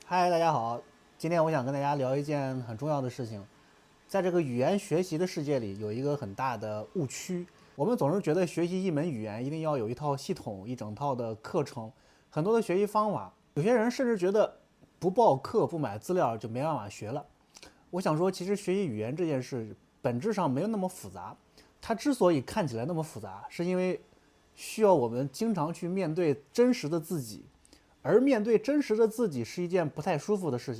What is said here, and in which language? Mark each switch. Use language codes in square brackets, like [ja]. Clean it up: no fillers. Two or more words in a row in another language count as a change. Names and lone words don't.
[zh] 嗨，大家好，今天我想跟大家聊一件很重要的事情。在这个语言学習的世界里，有一个很大的誤区。我们总是觉得学習一门語言一定要有一套系統、一整套的課程，很多的學習方法。有些人甚至覺得不報課、不買資料就沒辦法學了。我想說，其實學習語言這件事本質上沒有那麼複雜。它之所以看起來那麼複雜，是因為需要我們經常去面對真實的自己。而面對真實的自己是一件不太舒服的事情。